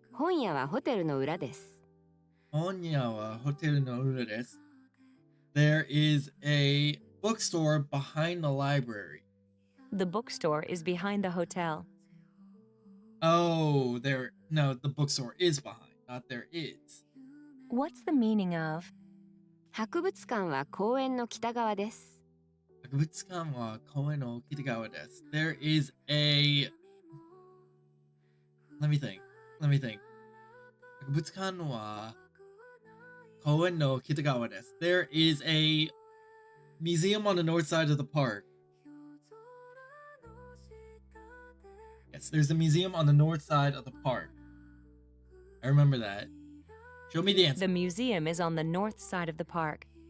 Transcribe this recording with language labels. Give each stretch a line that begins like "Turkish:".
Japanese: 本屋はホテルの裏です。本屋はホテルの裏です。
English: There is a bookstore behind the library. the bookstore is behind the hotel? Oh, no, the bookstore is behind, not there is. What's the meaning of
Japanese: 博物館は公園の北側です。博物館は公園の北側です。
English: There is a... Let me think.
Japanese: 博物館は公園の北側です。
English: There is a museum on the north side of the park. Yes, there's a museum on the north side of the park. I remember that. Show me the answer. the museum is on the north side of the park?